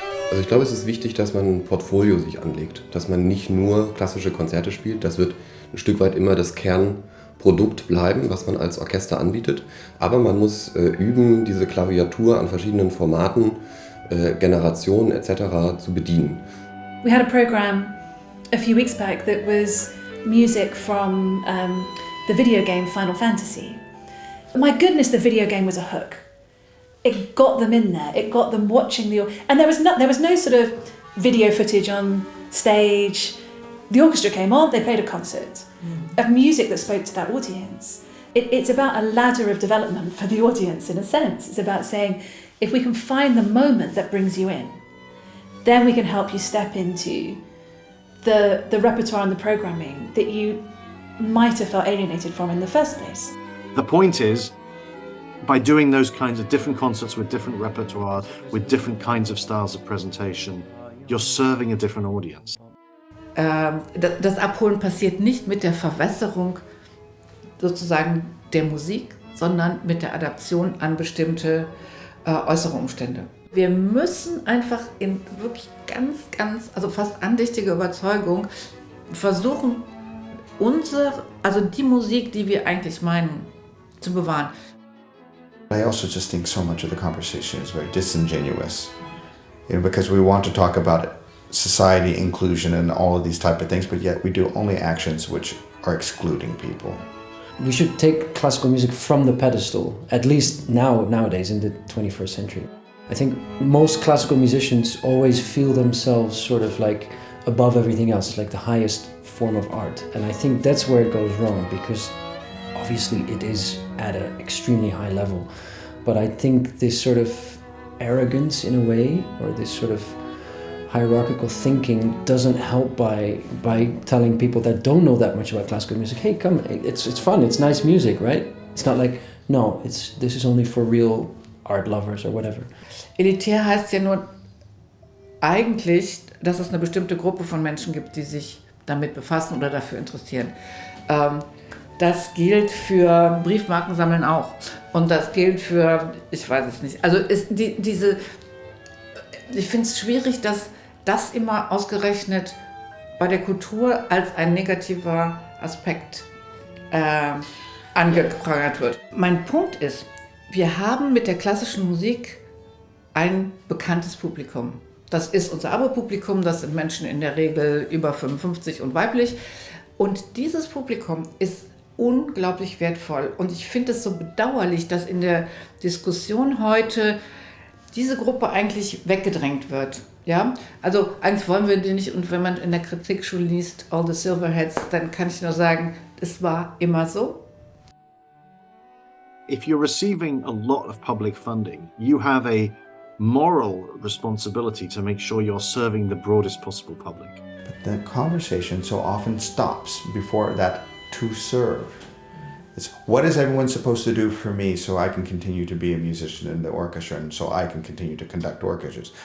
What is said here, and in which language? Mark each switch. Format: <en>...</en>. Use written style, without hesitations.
<de>Also ich glaube, es ist wichtig, dass man ein Portfolio sich anlegt, dass man nicht nur klassische Konzerte spielt. Das wird ein Stück weit immer das Kernprodukt bleiben, was man als Orchester anbietet. Aber man muss üben, diese Klaviatur an verschiedenen Formaten, Generationen etc. zu bedienen.</de> <en>We had a program a few weeks back that was music from the video game Final Fantasy. My goodness, the video game was a hook. It got them in there. It got them watching and there was no sort of video footage on stage. The orchestra came on. They played a concert of music that spoke to that audience. It's about a ladder of development for the audience in a sense. It's about saying, if we can find the moment that brings you in, then we can help you step into the repertoire and the programming that you might have felt alienated from in the first place. The point is, by doing those kinds of different concerts with different repertoire, with different kinds of styles of presentation, you're serving a different audience.</en> <de>Das Abholen passiert nicht mit der Verwässerung sozusagen der Musik, sondern mit der Adaption an bestimmte äußere Umstände. Wir müssen einfach in wirklich also fast andächtiger Überzeugung versuchen, also die Musik, die wir eigentlich meinen, zu bewahren.</de> <en>I also just think so much of the conversation is very disingenuous, because we want to talk about society, inclusion, and all of these type of things, but yet we do only actions which are excluding people. We should take classical music from the pedestal, at least nowadays in the 21st century. I think most classical musicians always feel themselves sort of like above everything else, like the highest form of art, and I think that's where it goes wrong, because obviously it is at an extremely high level, but I think this sort of arrogance in a way, or this sort of hierarchical thinking doesn't help by telling people that don't know that much about classical music, hey, come, it's fun, it's nice music, right? It's not like, no, this is only for real art lovers or whatever.</en> <de>Elitär heißt ja nur eigentlich, dass es eine bestimmte Gruppe von Menschen gibt, die sich damit befassen oder dafür interessieren. Das gilt für Briefmarkensammeln auch. Und das gilt für, ich weiß es nicht. Also ich finde es schwierig, dass das immer ausgerechnet bei der Kultur als ein negativer Aspekt angeprangert wird. Mein Punkt ist, wir haben mit der klassischen Musik ein bekanntes Publikum. Das ist unser Abo-Publikum, das sind Menschen in der Regel über 55 und weiblich. Und dieses Publikum ist unglaublich wertvoll. Und ich finde es so bedauerlich, dass in der Diskussion heute diese Gruppe eigentlich weggedrängt wird. Ja? Also eins wollen wir nicht, und wenn man in der Kritik schon liest,</de> <en>All the Silverheads,</en> <de>dann kann ich nur sagen, es war immer so.</de> <en>If you're receiving a lot of public funding, you have a moral responsibility to make sure you're serving the broadest possible public. But the conversation so often stops before that to serve. It's what is everyone supposed to do for me so I can continue to be a musician in the orchestra and so I can continue to conduct orchestras?</en>